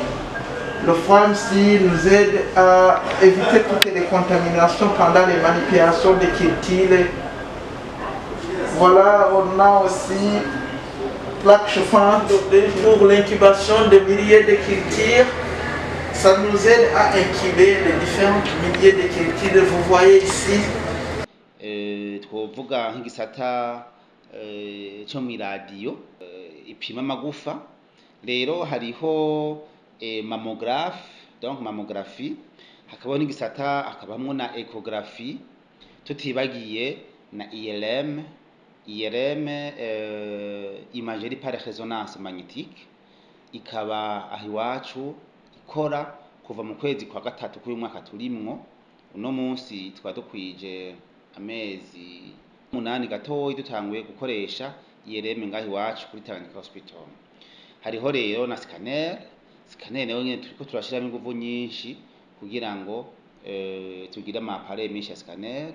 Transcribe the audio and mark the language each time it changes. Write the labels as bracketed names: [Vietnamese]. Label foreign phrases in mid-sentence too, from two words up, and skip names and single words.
[French] Le frame ici nous aide à éviter toutes les contaminations pendant les manipulations des cultures. Voilà, on a aussi plaque chauffante pour l'incubation de milliers de cultures. Ça nous aide à incuber les différents milliers de cultures. Vous voyez ici. [Rundi] Twovuga nk'igisata cyo mu radio ipima amagufa. Rero hariho [French] mammographe, donc mammographie, [Rundi] hakabaho n'igisata akabamwo na echographie, tutibagiye na IRM, [French] imagerie par résonance magnétique, [Rundi] ikaba ahiwacu ikora kuva mu kwezi kwa gatatu k'uyu mwaka turimwo. Uno munsi twaba dukwije amezi 8 gatoyi dutanguye gukoresha IRM ngaho iwacu kuri Tanganyika Hospital. Hariho rero na scanner nayo nyene turiko turashiramo ingufu nyinshi kugira ngo tugire ama-appareil menshi ya scanner.